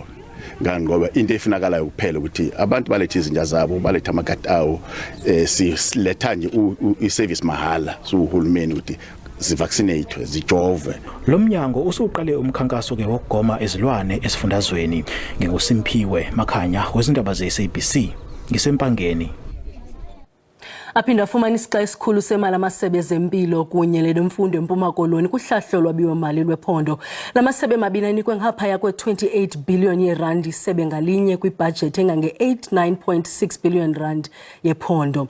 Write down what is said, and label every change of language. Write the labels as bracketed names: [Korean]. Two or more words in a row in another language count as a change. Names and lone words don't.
[Zulu] Ngani ngoba into efunakalayo kuphela ukuthi abantu balethe izinja zabo balethe amagadi awo siletha nje iservice mahala so uhulumeni ukuthi zivaccinate zijove. Lo mnyango usuqale umkhankaso ke wokugoma ezilwane esifundazweni ngengoSimphiwe Makhanya wezindaba zeSABC ngisempangeni. [Xhosa] Aphinda afumana isixa esikhulu semali amasebe ezempilo kunye lelemfundo eMpuma Koloni kuhlahlo lwabiwo mali lwephondo. Lamasebe mabini anikwe ngaphaya kwe-28 billion yeRand isebe ngalinye kwibudget engange-89.6 billion rand yephondo.